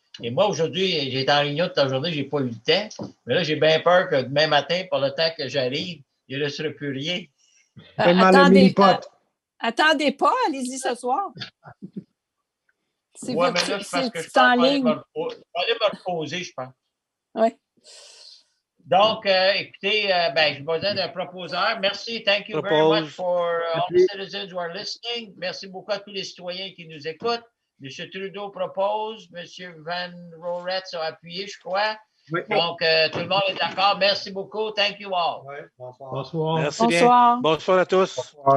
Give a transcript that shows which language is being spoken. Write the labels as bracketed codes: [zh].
[fr] Et moi, aujourd'hui, j'étais en réunion toute la journée, je n'ai pas eu le temps, mais là, j'ai bien peur que demain matin, par le temps que j'arrive, il ne resterait plus rien. Attendez pas, allez-y ce soir. Oui, mais là, c'est parce que je pense que je vais aller me reposer, je pense. Oui. Donc, écoutez, j'ai besoin d'un proposeur. Merci. [en] Thank you very much for all the citizens who are listening. [fr] Merci beaucoup à tous les citoyens qui nous écoutent. M. Trudeau propose. M. Van Roretz a appuyé, je crois. Oui. Donc, tout le monde est d'accord. Merci beaucoup. [en] Thank you all. [fr] Oui, bonsoir. Bonsoir. Merci bien. Bonsoir à tous.